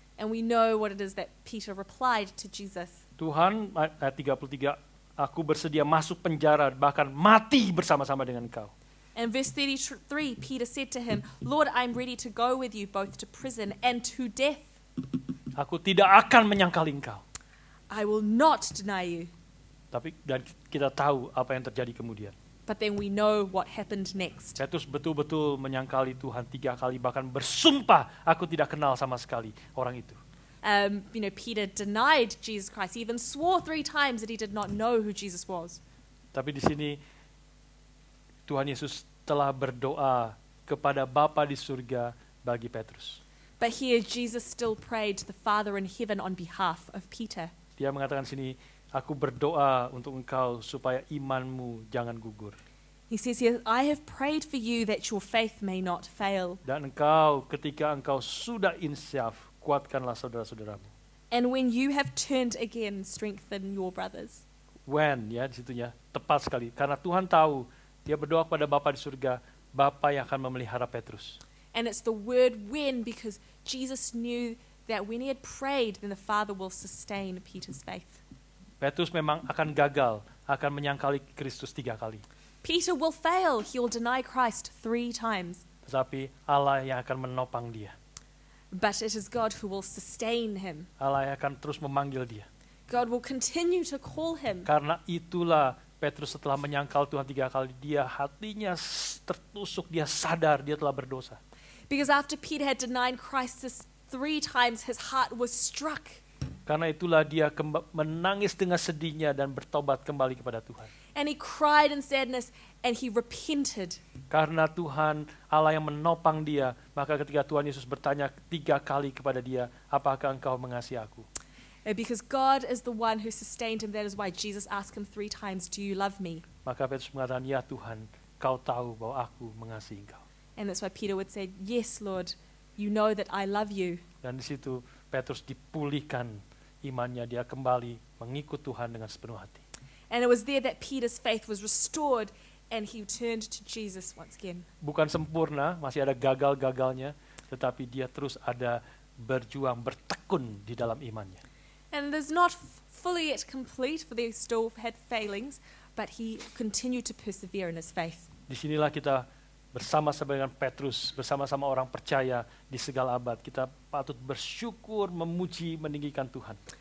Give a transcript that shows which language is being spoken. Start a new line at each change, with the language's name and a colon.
English: And we know what it is that Peter replied to Jesus.
Indonesian: Tuhan, ayat 33, aku bersedia masuk penjara, bahkan mati bersama-sama dengan engkau.
English: And verse 33, Peter said to him, Lord, I'm ready to go with you both to prison and to death.
Indonesian: Aku tidak akan menyangkali engkau.
English: I will not deny you.
Indonesian: Dan kita tahu apa yang terjadi kemudian.
English: But then we know what happened next.
Indonesian: Petrus betul-betul menyangkali Tuhan 3 kali, bahkan bersumpah, aku tidak kenal sama sekali orang itu.
English: Peter denied Jesus Christ. He even swore 3 times that he did not know who Jesus was.
Indonesian: Tapi di sini Tuhan Yesus telah berdoa kepada Bapa di surga bagi Petrus.
English: But here Jesus still prayed to the Father in heaven on behalf of Peter.
Indonesian: Dia mengatakan sini, aku berdoa untuk engkau supaya imanmu jangan gugur.
English: He says here, I have prayed for you that your faith may not fail.
Indonesian: Dan engkau, ketika engkau sudah insyaf, kuatkanlah saudara-saudaramu.
English: And when you have turned again, strengthen your brothers.
Indonesian: When, ya, di situnya tepat sekali. Karena Tuhan tahu, dia berdoa kepada Bapa di surga, Bapa yang akan memelihara Petrus.
English: And it's the word when, because Jesus knew that when he had prayed, then the Father will sustain Peter's faith.
Indonesian: Petrus memang akan gagal, akan menyangkali Kristus 3 kali.
English: Peter will fail. He will deny Christ 3 times.
Indonesian: Tetapi Allah yang akan menopang dia.
English: But it is God who will sustain him.
Indonesian: Allah yang akan terus memanggil dia.
English: God will continue to call him.
Indonesian: Karena itulah Petrus setelah menyangkal Tuhan 3 kali, dia hatinya tertusuk, dia sadar dia telah berdosa.
English: Because after Peter had denied Christ 3 times, his heart was struck.
Indonesian: Karena itulah dia menangis dengan sedihnya dan bertobat kembali kepada Tuhan.
English: And he cried in sadness and he repented.
Indonesian: Karena Tuhan Allah yang menopang dia, maka ketika Tuhan Yesus bertanya 3 kali kepada dia, apakah engkau mengasihi aku?
English: Because God is the one who sustained him, that is why Jesus asked him 3 times, do you love me?
Indonesian: Maka Petrus mengatakan, ya Tuhan, kau tahu bahwa aku mengasihi engkau.
English: And that's why Peter would say, yes, Lord, you know that I love you.
Indonesian: Dan di situ Petrus dipulihkan imannya, dia kembali mengikut Tuhan dengan sepenuh hati.
English: And it was there that Peter's faith was restored and he turned to Jesus once again.
Indonesian: Bukan sempurna, masih ada gagal-gagalnya, tetapi dia terus ada berjuang, bertekun di dalam imannya.
English: And there's not fully yet complete, for they still had failings, but he continued to persevere in his faith.
Indonesian: Disinilah kita bersama-sama dengan Petrus, bersama-sama orang percaya di segala abad. Kita patut bersyukur, memuji, meninggikan Tuhan.